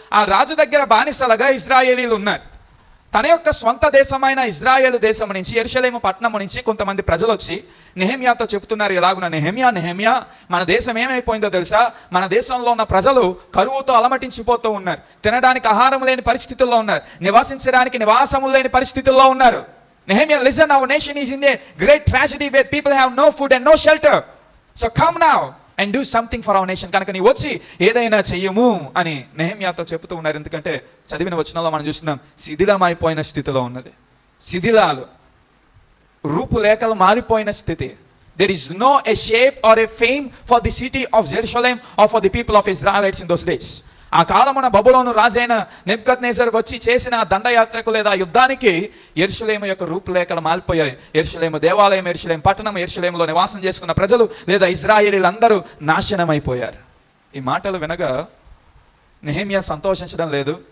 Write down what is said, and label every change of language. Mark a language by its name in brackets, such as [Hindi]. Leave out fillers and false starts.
[Telugu] ఆ రాజు దగ్గర బానిసలుగా ఇజ్రాయేలీలు ఉన్నారు. తన యొక్క స్వంత దేశమైన ఇజ్రాయేలు దేశం నుంచి, యెరూషలేము పట్టణం నుంచి కొంతమంది ప్రజలు వచ్చి నెహెమ్యాతో చెప్తున్నారు, ఎలాగున నెహెమ్యా, మన దేశం ఏమైపోయిందో తెలుసా? మన దేశంలో ఉన్న ప్రజలు కరువుతో అలమటించిపోతూ ఉన్నారు, తినడానికి ఆహారం లేని పరిస్థితుల్లో ఉన్నారు, నివాసించడానికి నివాసములు లేని పరిస్థితుల్లో ఉన్నారు. [English] Nehemiah, listen, our nation is in a great tragedy where people have no food and no shelter. So come now and do something for our nation. [Telugu] కనుక నీ వచ్చి ఏదైనా చెయ్యము అని నెహెమ్యాతో చెప్తూ ఉన్నారు. ఎందుకంటే చదివిన వచనంలో మనం చూస్తున్నాం, శిథిలమైపోయిన స్థితిలో ఉన్నది. శిథిలాలు, రూపులేఖలు మారిపోయిన స్థితి. [English] There is no a shape or a fame for the city of Jerusalem or for the people of Israelites in those days. [Telugu] ఆ కాలమున బబులోను రాజైన నెబుకద్నెజర్ వచ్చి చేసిన దండయాత్రకు లేదా యుద్ధానికి యెరూషలేము యొక్క రూపురేఖలు మారిపోయాయి. యెరూషలేము దేవాలయం, యెరూషలేము పట్టణం, యెరూషలేములో నివాసం చేసుకున్న ప్రజలు లేదా ఇజ్రాయేలీలందరూ నాశనమైపోయారు. ఈ మాటలు వినగా నెహెమ్యా సంతోషించడం లేదు.